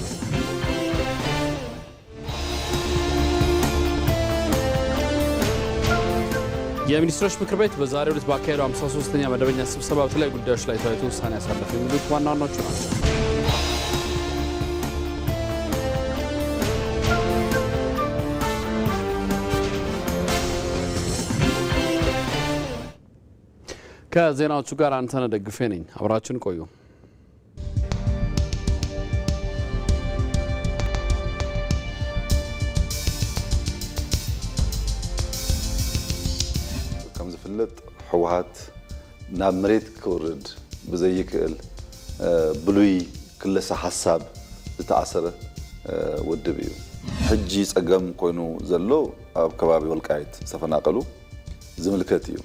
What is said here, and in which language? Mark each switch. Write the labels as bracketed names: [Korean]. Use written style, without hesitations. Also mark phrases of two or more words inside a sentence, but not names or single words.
[Amharic] የሚኒስትሮች ምክር ቤት በዛሬው ዕለት ባካሄደው 53ኛ መደበኛ ስብሰባ በተለያዩ ጉዳዮች ላይ ተወያይቶ ውሳኔ ያሳለፈ የሚሉት ዋና ዋናዎቹ ናቸው። ከዜናዎቹ ጋር አንተነህ ደግፌ ነኝ። አብራችን ቆዩ። [Tigrinya] ከም ዝፍለጥ ሕወሓት ናብ መሬት ክወርድ ብዘይክእል ብሉይ ክለሳ ሓሳብ ዝተኣሰረ ውድብ እዩ። ሕጂ ፀገም ኮይኑ ዘሎ ኣብ ከባቢ ወልቃይት ዝተፈናቀሉ ዝምልከት እዩ።